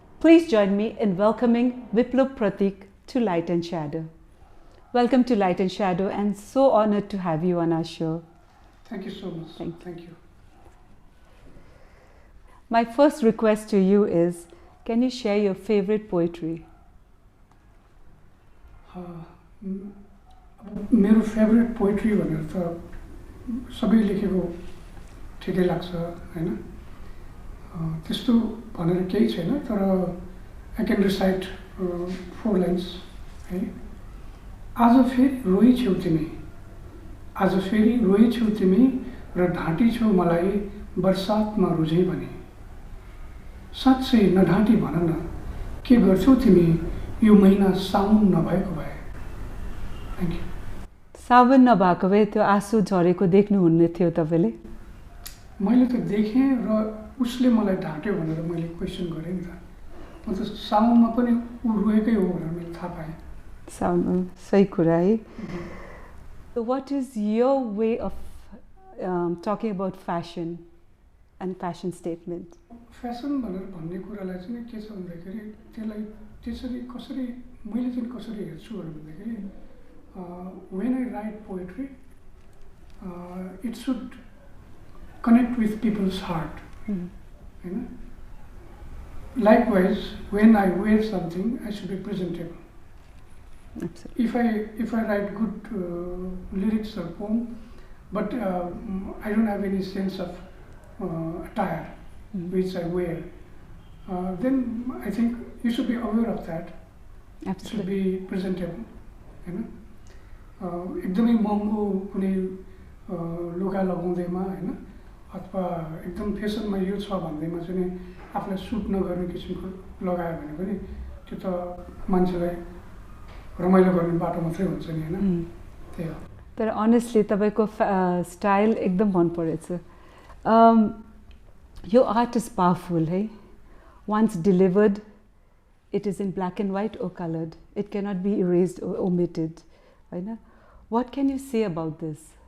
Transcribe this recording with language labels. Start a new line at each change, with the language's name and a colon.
English: Please join me in welcoming Viplob Pratik to Light and Shadow. Welcome to Light and Shadow, and so honored to have you on our show. Thank you so much. Thank you. My first request to you is, can you share your favorite poetry?
Nepali: मेरो favourite poetry भनेर त सबै लेखेको ठिकै लाग्छ हैन त्यस्तो भनेर केही छैन तर
English: I can recite 4 lines
Nepali: है आज फेरि रोइ छेउ तिमी आज फेरि रोइ छेउ तिमी र ढाँटी छेउ मलाई बरसातमा रुझै भने साँच्चै नढाँटी भन न के गर्छौ तिमी यो महिना साउन नभएको भए
English: thank you
Nepali: सावन नभएको भए त्यो आँसु झरेको देख्नुहुने थियो तपाईँले मैले त देखेँ र उसले मलाई ढाँट्यो भनेर मैले क्वेसन गरेँ नि त म त साउनमा पनि ऊ रोएकै हो भनेर मैले थाहा पाएँ साउन सही कुरा है
English: So what is your way of talking about fashion and fashion statement?
Nepali: Fashion भनेर भन्ने कुरालाई चाहिँ के छ भन्दाखेरि त्यसलाई त्यसरी कसरी मैले चाहिँ कसरी हेर्छु भन्दाखेरि
English: when I write poetry it should connect with people's heart. You know? Likewise, when I wear something, I should be presentable. Absolutely. If I write good lyrics or poem, but I don't have any sense of attire which I wear, then I think you should be aware of that. Absolutely. It should be presentable. You know?
Nepali: एकदमै महँगो कुनै लुगा लगाउँदैमा हैन अथवा एकदम फेसनमा यो छ भन्दैमा चाहिँ आफूलाई सुट नगर्ने किसिमको लगायो भने पनि त्यो त मान्छेलाई रमाइलो गर्ने बाटो मात्रै हुन्छ नि हैन त्यही हो तर अनेस्टली तपाईको स्टाइल एकदम मन परेछ यो आर्ट इज पावरफुल है
English: once delivered it is in black and white or colored it cannot be erased or omitted
Nepali: हैन
English: what can you say about this?